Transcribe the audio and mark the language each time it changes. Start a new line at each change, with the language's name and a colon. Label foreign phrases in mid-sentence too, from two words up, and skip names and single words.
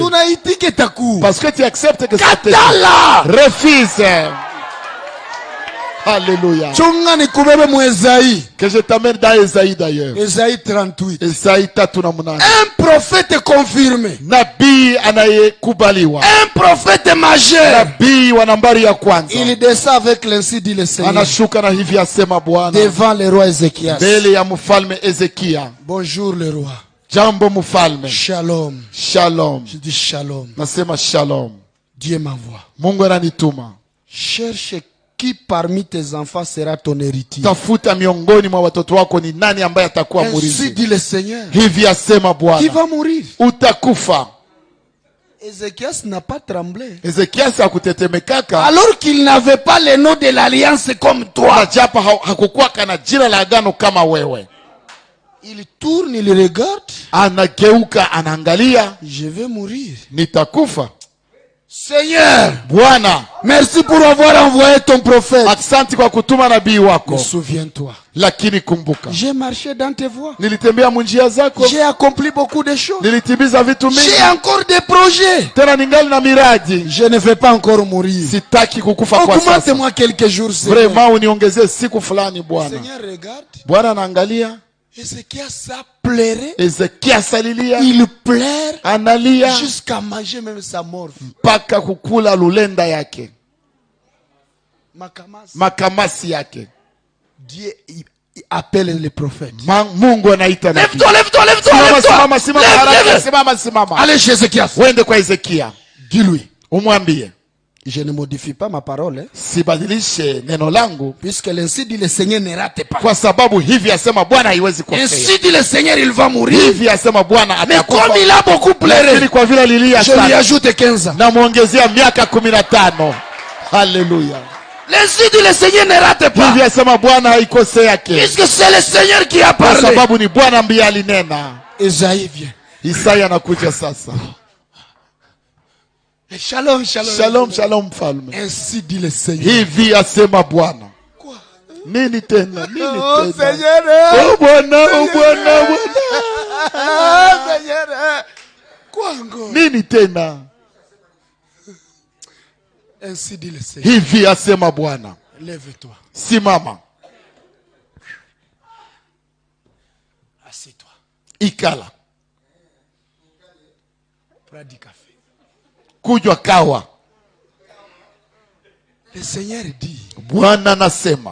French: Parce que tu acceptes que ça te tue. Refuse. Alléluia. Que je t'amène dans Esaïe d'ailleurs. Esaïe 38.
Swahili: Esaïe tatunamunani.
French: Un prophète confirmé.
Swahili: Nabii anayekubaliwa.
French: Un prophète majeur.
Swahili: Nabii wa nambari ya kwanza.
French: Il descend avec l'ainsi dit le Seigneur.
Swahili: Anashuka na hivi asema Bwana.
French: Devant le roi Ézéchias.
Swahili: Mbele ya mfalme Ezekia.
French: Bonjour le roi.
Swahili: Jambo mfalme.
French: Shalom.
Swahili: Shalom.
French: Je dis shalom.
Swahili: Nasema shalom.
French: Dieu m'envoie.
Swahili: Mungu ananituma.
French: Cherche qui parmi tes enfants sera ton héritier.
Swahili: Tafuta miongoni mwa watoto wako ni nani ambaye atakuwa
French: Ainsi
Swahili: murithi.
French: dit le Seigneur.
Swahili: Hivi asema Bwana.
French: Qui va mourir?
Swahili: Utakufa.
French: Ézéchias n'a pas tremblé.
Swahili: Ezekiasi hakutetemekaka.
French: Alors qu'il n'avait pas le nom de l'alliance comme toi.
Swahili: Japo hakukuwa kana jina la agano kama wewe.
French: Il tourne, il regarde.
Swahili: Anageuka, anaangalia.
French: Je vais mourir.
Swahili: Nitakufa.
French: Seigneur,
Swahili: Bwana,
French: merci pour avoir envoyé ton prophète.
Swahili: Asante kwa kutuma nabii wako.
French: Mais souviens-toi.
Swahili: Lakini kumbuka.
French: J'ai marché dans tes voies.
Swahili: Nilitembea munjia zako.
French: J'ai accompli beaucoup de choses.
Swahili: Nilitimiza vitu mingi.
French: J'ai encore des projets.
Swahili: Tena ningali na miradi.
French: Je ne vais pas encore mourir.
Swahili: Sitaki kukufa kwa sasa.
French: Augmente-moi quelques jours, Seigneur.
Swahili: Vraiment uniongezee siku fulani Bwana.
French: Seigneur, regarde.
Swahili: Bwana anaangalia.
French: Ézéchias a pleuré.
Swahili: Ezekias alilia.
French: Il pleure.
Swahili: Analia.
French: Jusqu'à manger même sa mort.
Swahili: Mpaka kukula lulenda yake. Makamasi yake.
French: Dieu appelle les prophètes.
Swahili: Mungu anaita nabii.
French: Lève-toi, lève-toi, lève-toi, lève-toi.
Swahili: Simama haraka, simama.
French: Allez chez Ézéchias.
Swahili: Wende kwa Ezekia.
French: Dis-lui.
Swahili: Umwambie.
French: Je ne modifie pas ma parole.
Swahili: Sibadilishe neno langu.
French: Puisque l'ainsi dit le Seigneur ne rate pas.
Swahili: Kwa sababu hivi asema Bwana haiwezi kukosea.
French: Ainsi dit le Seigneur, il va mourir.
Swahili: Hivi asema Bwana atakufa.
French: Mais comme il a beaucoup pleuré,
Swahili: kwa vile alilia
French: je lui ajoute 15 ans.
Swahili: Na muongezea miaka 15.
French: Alléluia. Les dit le Seigneur ne rate pas. Puisque c'est le Seigneur qui a parlé. Isaïe vient.
Swahili: Isaya anakuja sasa.
French: Shalom, shalom.
Swahili: Shalom, shalom mfalme.
French: Ainsi dit le Seigneur.
Swahili: Hivi asema Bwana.
French: Quoi?
Swahili: Nini tena? Nini oh, tena?
French: Seigneur.
Swahili: Oh Bwana, oh Bwana, Bwana.
French: Oh Seigneur. Quoi encore?
Swahili: Nini tena?
French: Ainsi dit le Seigneur.
Swahili: Hivi asema Bwana.
French: Lève-toi.
Swahili: Simama.
French: Assieds-toi.
Swahili: Ikala.
French: Prends du café.
Swahili: Kunywa kawa.
French: Le Seigneur dit.
Swahili: Bwana nasema.